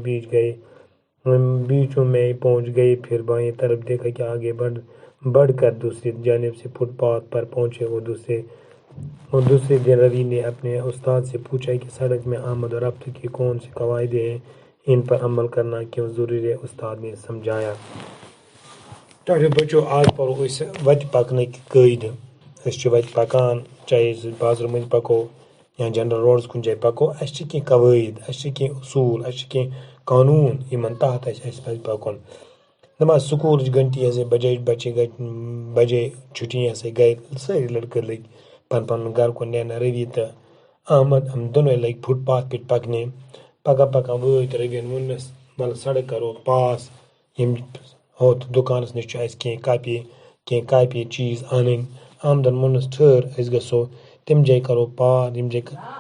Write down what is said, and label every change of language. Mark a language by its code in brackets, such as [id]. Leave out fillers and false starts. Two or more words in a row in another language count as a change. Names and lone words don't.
[ur] بیچوں میں پہنچ گئے پھر بائیں طرف دیکھا کہ آگے بڑھ کر دوسری جانب سے فٹ پاتھ پر پہنچے اور دوسرے دن روی نے اپنے استاد سے پوچھا کہ سڑک میں آمد و رفت کے کون سے قواعد ہیں ان پر عمل کرنا کیوں ضروری ہے استاد نے سمجھایا ٹاٹو بچو [ks] آج پرو أسۍ وتہِ پکنٕکۍ قٲیدٕ أسۍ چھِ وتہِ پکان چاہے أسۍ بازرٕ مٔنٛزۍ پکو یا جنرل روڈس کُنہِ جایہِ پکو اَسہِ چھِ کینٛہہ قوٲیِد اَسہِ چھِ کینٛہہ اصوٗل اَسہِ چھِ کینٛہہ قانوٗن یِمن تحت اَسہِ پزِ پکُن دپان سکوٗلٕچ گھنٹی ہسا بجے چھُٹی ہسا گٔے سٲری لڑکہٕ لٔگۍ پنُن گرٕ کُن نیرنہِ روی تہٕ احمد دۄنوے لٔگۍ فٹ پاتھ پٮ۪ٹھ پکنہِ پکان وٲتۍ رویَن ووٚننس وَلہٕ سڑک کرو پاس یِم ہوٚتھ دُکانس نِش چھُ اَسہِ کینٛہہ کاپی چیٖز اَنٕنۍ احمدن ووٚننس ٹھہر أسۍ گژھو تَمہِ جایہِ کرو پار ییٚتہِ